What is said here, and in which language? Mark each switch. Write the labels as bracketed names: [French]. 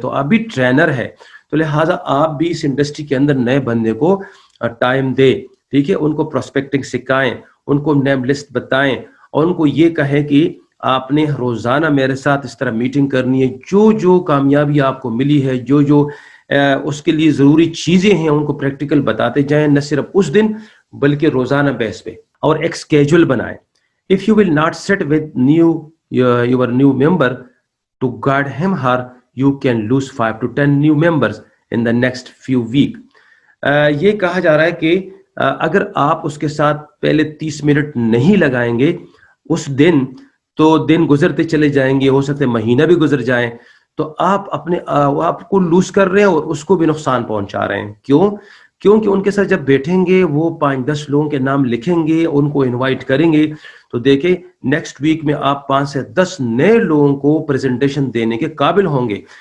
[Urdu] تو آپ بھی ٹرینر ہے, تو لہٰذا آپ بھی اس انڈسٹری کے اندر نئے بندے کو ٹائم دے, ٹھیک ہے, ان کو پروسپیکٹنگ سکھائیں, ان کو نیم لسٹ بتائیں, اور ان کو یہ کہے کہ آپ نے روزانہ میرے ساتھ اس طرح میٹنگ کرنی ہے. جو جو کامیابی آپ کو ملی ہے, جو جو اس کے لیے ضروری چیزیں ہیں, ان کو پریکٹیکل بتاتے جائیں, نہ صرف اس دن بلکہ روزانہ بیس پہ. اور ایک اسکیجول بنائیں. [English] If you will not sit with your new member to guide him her, you can lose 5 to 10 new members in the next few weeks. [Urdu] یہ کہا جا رہا ہے کہ اگر آپ اس کے ساتھ پہلے 30 منٹ نہیں لگائیں گے اس دن, تو دن گزرتے چلے جائیں گے, ہو سکتے مہینہ بھی گزر جائیں, تو آپ اپنے آپ کو لوز کر رہے ہیں اور اس کو بھی نقصان پہنچا رہے ہیں. کیوں؟ کیونکہ ان کے ساتھ جب بیٹھیں گے وہ 5-10 لوگوں کے نام لکھیں گے, ان کو انوائٹ کریں گے, تو دیکھیں نیکسٹ ویک میں آپ 5 سے 10 نئے لوگوں کو پریزنٹیشن دینے کے قابل ہوں گے.